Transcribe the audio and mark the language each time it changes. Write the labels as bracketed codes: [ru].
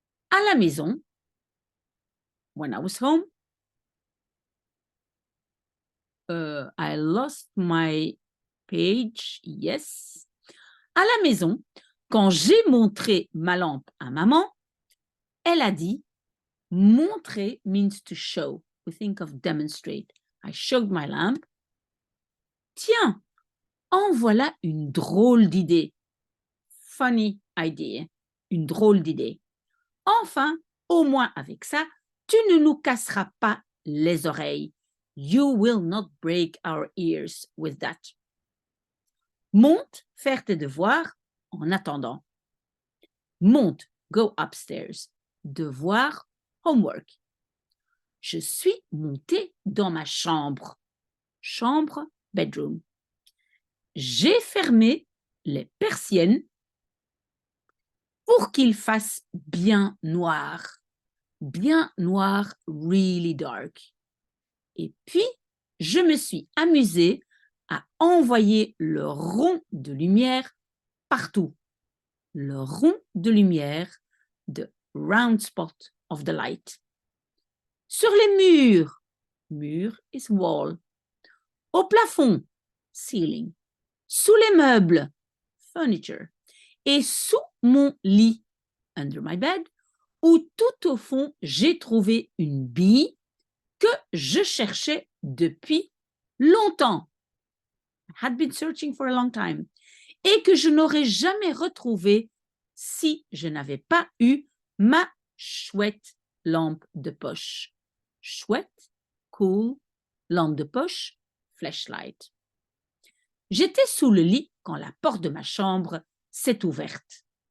[fr] À la maison, [en] when I was home, I lost my page, yes. [fr] À la maison, quand j'ai montré ma lampe à maman, elle a dit, [en] montrer means to show. We think of demonstrate. I showed my lamp. [fr] Tiens, en voilà une drôle d'idée. [en] Funny idea. [fr] Une drôle d'idée. Enfin, au moins avec ça, tu ne nous casseras pas les oreilles. [en] You will not break our ears with that. [fr] Monte faire tes devoirs en attendant. Monte, [en] go upstairs. [fr] Devoir, homework. Je suis montée dans ma chambre. Chambre, bedroom. J'ai fermé les persiennes pour qu'il fasse bien noir. Bien noir, [en] really dark. [fr] Et puis, je me suis amusée à envoyer le rond de lumière partout. Le rond de lumière, [en] the round spot of the light. [fr] Sur les murs, mur [en] is wall. [fr] Au plafond, ceiling. Sous les meubles, furniture. Et sous mon lit, [en] under my bed, [fr] où tout au fond, j'ai trouvé une bille que je cherchais depuis longtemps. [en] I had been searching for a long time. [fr] Et que je n'aurais jamais retrouvée si je n'avais pas eu ma chouette lampe de poche. Chouette, cool, lampe de poche, flashlight. J'étais sous le lit quand la porte de ma chambre s'est ouverte.